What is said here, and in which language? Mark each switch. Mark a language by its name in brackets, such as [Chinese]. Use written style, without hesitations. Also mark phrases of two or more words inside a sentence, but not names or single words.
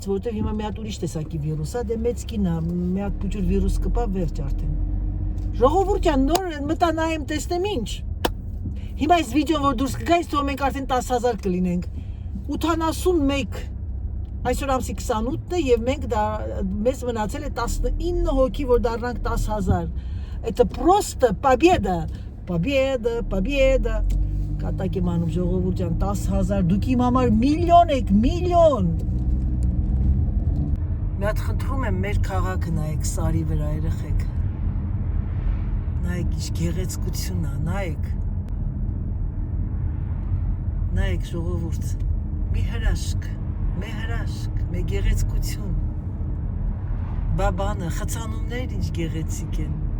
[Armenian] որովհետև հիմա մի հատ ուրիշ տեսակի վիրուս է, դե մեծ կին է, մի հատ փոքր վիրուս կպա վերջ արդեն։ Ժողովուրդ ջան, նոր մտա նայեմ, տեսնեմ ինչ։ Հիմա այս վիդեոն որ դուրս կգա, ինձ թվում մենք արդեն 10,000 կլինենք։ 81 այսօր ամսի 28-ն է եւ մենք մեզ մնացել է 19 հոգի, որ դառնանք 10,000։ [Russian] Это просто победа, победа, победа։ [Armenian] Կատակ եմ անում ժողովուրդ ջան, 10,000, դուք իմ համար միլիոն եք, միլիոն։ Մի հատ խնդրում եմ մեր քաղաքը նայեք սարի վրա երեխեք։ Նայեք ինչ գեղեցկություն է, նայեք։ Նայեք ժողովուրդ, մի հրաշք, մի գեղեցկություն։ Բաբանը, խցանումներ ինչ գեղեցիկ են։